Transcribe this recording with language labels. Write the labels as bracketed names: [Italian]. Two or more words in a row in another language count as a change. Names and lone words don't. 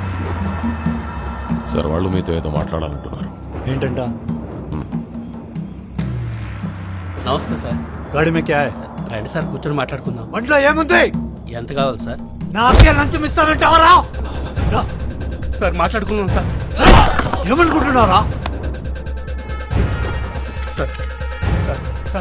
[Telugu] సార్, వాళ్ళు మీతో ఏదో మాట్లాడాలంటున్నారు. ఏంటంట? నమస్తే సార్. [Hindi] गाड़ी में क्या है? [Telugu] రండి సార్ కూర్చొని మాట్లాడుకుందాం. బండిలో ఏముంది? ఎంత కావాలి సార్? నాకే లంచం ఇస్తానంటావరా? సార్ మాట్లాడుకుందాం సార్. ఏమనుకుంటున్నారా? సార్ సార్